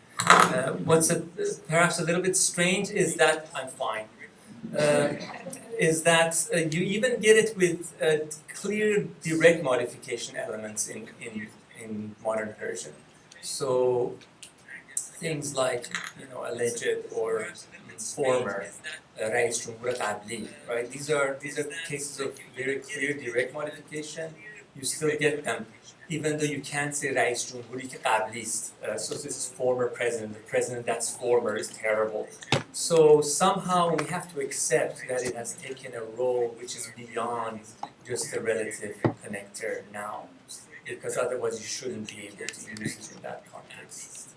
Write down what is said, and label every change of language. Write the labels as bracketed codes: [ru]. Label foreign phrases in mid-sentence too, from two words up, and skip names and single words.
[en] Perhaps a little bit strange is that I'm fine. Is that you even get it with clear direct modification elements in modern Persian. So things like alleged or former, [fa] رئیس جمهور قبلی, [en] right? These are cases of very clear direct modification. You still get them, even though you can't say [fa] رئیس جمهوری که قبلی است. [en] So this is former president. The president that's former is terrible. So somehow we have to accept that it has taken a role which is beyond just a relative connector now, because otherwise you shouldn't be able to use it in that context.